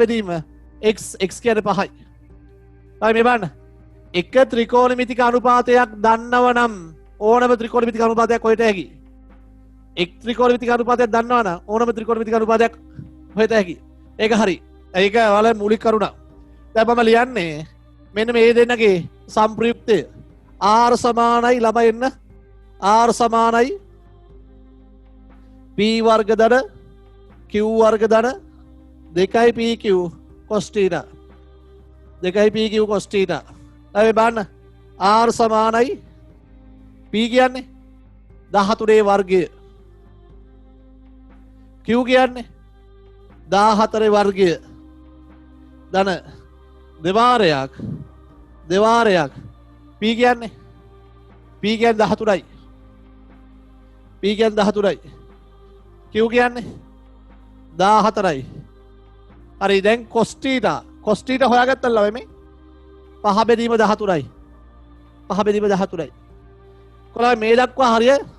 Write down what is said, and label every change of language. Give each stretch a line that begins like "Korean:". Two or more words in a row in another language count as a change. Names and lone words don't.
Sinhala: බෙදීම x කියන්නේ 5යි ළමයි මේ බලන්න එක ත්‍රිකෝණමිතික අනුපාතයක් දන්නව නම් ඕනම ත්‍රිකෝණමිතික අනුපාතයක් හොයත හැකි එක් ත්‍රිකෝණමිතික අනුපාතයක් දන්නවා නම් ඕනම ත්‍රිකෝණමිතික අනුපාතයක් හොයත හැකි ඒක හරි ඒක ඔයාලා මූලික කරුණක් දැන් මම ලියන්නේ මෙන්න මේ දෙන්නගේ සම්ප්‍රයුක්තය r සමානයි ළමයි එන්න r සමානයි p වර්ග ධන q වර්ග ධන 2pq cos θ 2pq cos θ අපි බලන්න r සමානයි p කියන්නේ 13 වර්ගය q කියන්නේ 14 වර්ගය ධන දෙවාරයක් p කියන්නේ 13යි p කියන්නේ 13යි q කියන්නේ 14යි හරි දැන් cos θ හොයාගත්තා ළමයි මේ 5 බෙදීම 13යි 5 බෙදීම 13යි කොහොමද මේ දක්වා හරියයි